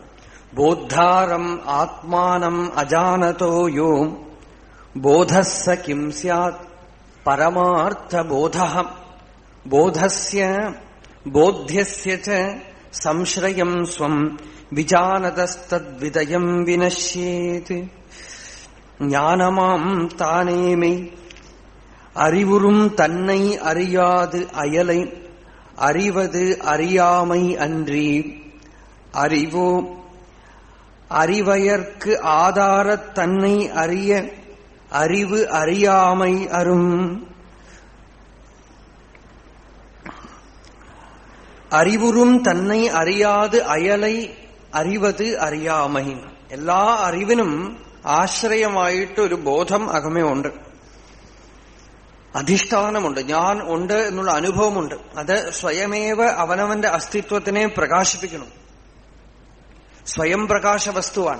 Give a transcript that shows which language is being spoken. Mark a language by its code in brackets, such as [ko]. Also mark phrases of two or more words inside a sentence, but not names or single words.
[sa] ബോദ്ധാരം ആത്മാനം അജാനതോ യോ ബോധസ്സ കിം സ്യാത് പരമാർത്ഥബോധഃ ബോധസ്യ ബോധ്യസ്യ ച സംശ്രയം സ്വം വിജാനതസ്തദ്വിദയം വിനശ്യേത്. [ta] ஞானமாம் தானேமை அறிவுறும் தன்னை அறியாது அயலை அறிவது அறியாமை அன்றி அறிவோ அறிவயற்கு ஆதாரத் தன்னை அறிய அறிவு அறியாமை அரும். அறிவுறும் தன்னை அறியாது அயலை அறிவது அறிയാമൈ. [ml] എല്ലാ അറിവിനും ആശ്രയമായിട്ട് ഒരു ബോധം അകമേ ഉണ്ട്, അധിഷ്ഠാനമുണ്ട്, ഞാൻ ഉണ്ട് എന്നുള്ള അനുഭവമുണ്ട്. അത് സ്വയമേവ അവനവന്റെ അസ്തിത്വത്തിനെ പ്രകാശിപ്പിക്കണം. സ്വയം പ്രകാശ വസ്തുവാണ്.